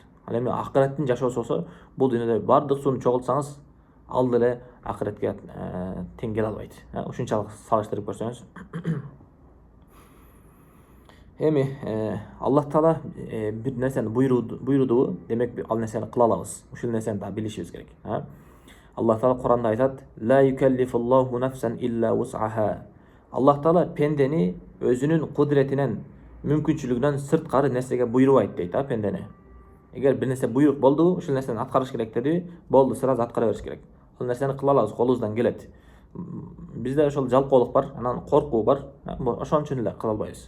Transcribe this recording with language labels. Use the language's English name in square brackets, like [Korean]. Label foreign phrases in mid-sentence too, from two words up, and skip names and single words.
[Kyrgyz] Ал эми акыреттин жашоосу болсо, бул дүйнөдө бардык сууну чогултсаңыз, ал деле акыретке тең келе албайт. Ушунчалык салыштырып көрсөңүз. Эми Аллах Таала бир нерсени буйруду, демек ал нерсени кыла алабыз. Ушул нерсени да билишибиз керек. Аллах Таала Куранда айтат: [Arabic] "لا يكلف الله نفسا إلا وسعها." [Kyrgyz] Аллах Таала пендени өзүнүн кудретинен, мүмкүнчүлүгүнөн сырткары нерсеге буйрубайт дейт, пендени. Эгер бир нерсе буйрук болду, ушул нерсени аткарыш керек деди, болду, сразу аткара бериш керек. Ал нерсени кыла алабыз, колубуздан келет. Бизде ошол жалкоолук бар, анан коркуу бар, ошон үчүн эле кыла албайбыз.